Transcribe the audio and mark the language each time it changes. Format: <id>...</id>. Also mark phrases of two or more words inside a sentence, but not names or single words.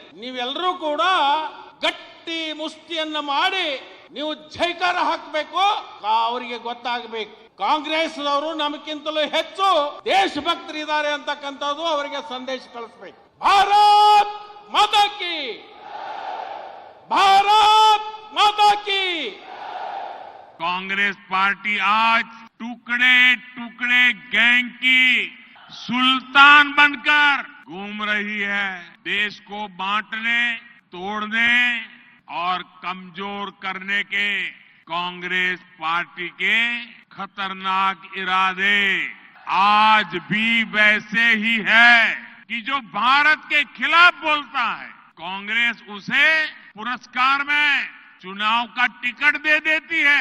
<kn>ನೀವೆಲ್ಲರೂ ಕೂಡ ಗಟ್ಟಿ ಮುಷ್ಟಿಯನ್ನ ಮಾಡಿ ನೀವು ಜೈಕಾರ ಹಾಕಬೇಕು. ಅವರಿಗೆ ಗೊತ್ತಾಗಬೇಕು ಕಾಂಗ್ರೆಸ್ನವರು ನಮಗಿಂತಲೂ ಹೆಚ್ಚು ದೇಶಭಕ್ತರಿದ್ದಾರೆ ಅಂತಕ್ಕಂಥದ್ದು ಅವರಿಗೆ ಸಂದೇಶ ಕಳಿಸ್ಬೇಕು.</kn> <hi>भारत माता की, भारत माता की. कांग्रेस पार्टी आज टुकड़े टुकड़े गैंग की सुल्तान बनकर घूम रही है. देश को बांटने, तोड़ने और कमजोर करने के कांग्रेस पार्टी के खतरनाक इरादे आज भी वैसे ही है कि जो भारत के खिलाफ बोलता है, कांग्रेस उसे पुरस्कार में चुनाव का टिकट दे देती है.</hi>